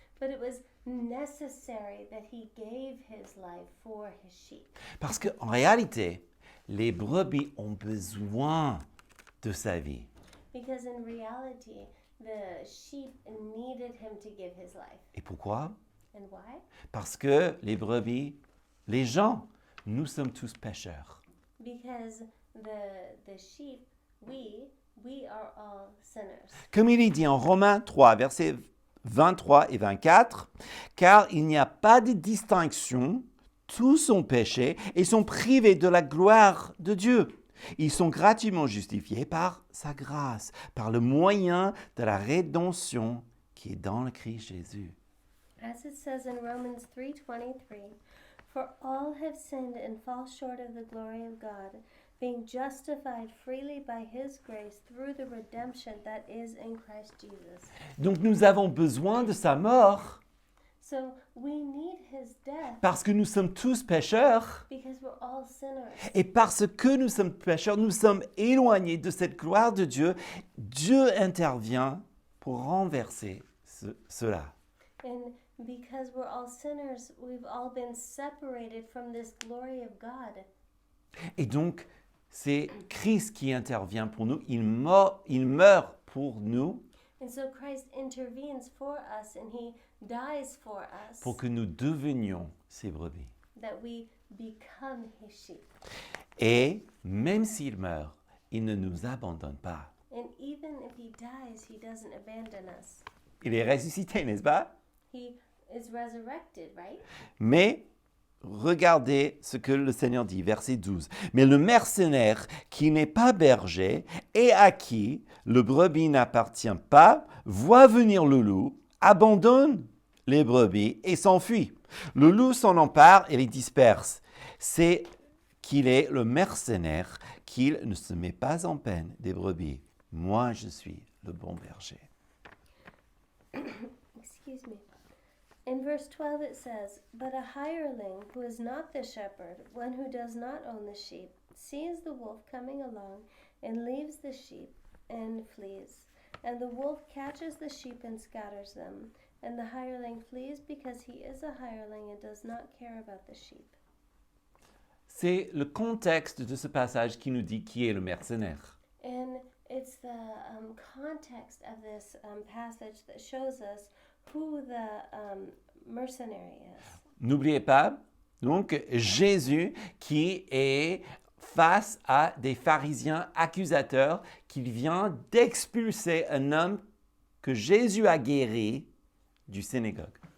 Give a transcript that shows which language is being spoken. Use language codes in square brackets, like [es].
[en] but it was necessary that he gave his life for his sheep. [fr] Parce qu'en réalité, les brebis ont besoin de sa vie. [en] Because in reality, the sheep needed him to give his life. [fr] Et pourquoi? [en] And why? [fr] Parce que les brebis, les gens, nous sommes tous pécheurs. [en] Because the sheep, we are all sinners. [fr] Comme il est dit en Romains 3, versets 23 et 24, car il n'y a pas de distinction, tous ont péché et sont privés de la gloire de Dieu. Ils sont gratuitement justifiés par sa grâce, par le moyen de la rédemption qui est dans le Christ Jésus. [en] As it says in Romans 3:23, for all have sinned and fall short of the glory of God, being justified freely by his grace through the redemption that is in Christ Jesus. [fr] Donc nous avons besoin de sa mort [en] So we need his death [fr] parce que nous sommes tous pécheurs. [en] because we're all sinners. [fr] Et parce que nous sommes pécheurs, nous sommes éloignés de cette gloire de Dieu. Dieu intervient pour renverser cela. [en] And because we're all sinners, we've all been separated from this glory of God. [fr] Et donc, c'est Christ qui intervient pour nous. Il meurt pour nous, [en] And so Christ intervenes for us and he dies for us [fr] pour que nous devenions ses brebis. [en] that we become his sheep. [fr] Et même s'il meurt, il ne nous abandonne pas. [en] And even if he dies, he doesn't abandon us. [fr] Il est ressuscité, n'est-ce pas? [en] He is resurrected, right? [fr] Mais regardez ce que le Seigneur dit, verset 12. Mais le mercenaire qui n'est pas berger et à qui le brebis n'appartient pas, voit venir le loup, abandonne les brebis et s'enfuit. Le loup s'en empare et les disperse. C'est qu'il est le mercenaire, qu'il ne se met pas en peine des brebis. Moi, je suis le bon berger. [en] Excuse me. In verse 12 it says, "But a hireling who is not the shepherd, one who does not own the sheep, sees the wolf coming along and leaves the sheep and flees. And the wolf catches the sheep and scatters them. And the hireling flees because he is a hireling and does not care about the sheep." [fr] C'est le contexte de ce passage qui nous dit qui est le mercenaire. [en] And it's the context of this passage that shows us who the mercenary is. [fr] N'oubliez pas, donc, Jésus qui est face à des pharisiens accusateurs, qu'il vient d'expulser un homme que Jésus a guéri du synagogue.